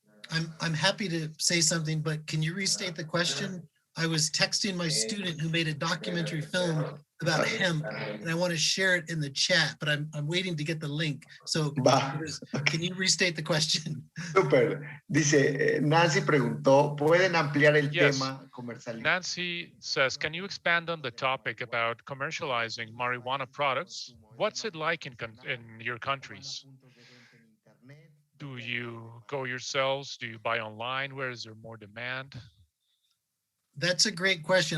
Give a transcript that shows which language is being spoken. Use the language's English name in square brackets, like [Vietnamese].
[English] I'm happy to say something, but can you restate the question? I was texting my student who made a documentary film about hemp, and I want to share it in the chat, but I'm waiting to get the link. So can you restate the question? [Spanish] Súper. Dice, Nancy preguntó, ¿pueden ampliar el tema comercial? [English] Nancy says, can you expand on the topic about commercializing marijuana products? What's it like in your countries? Do you go yourselves? Do you buy online? Where is there more demand? That's a great question.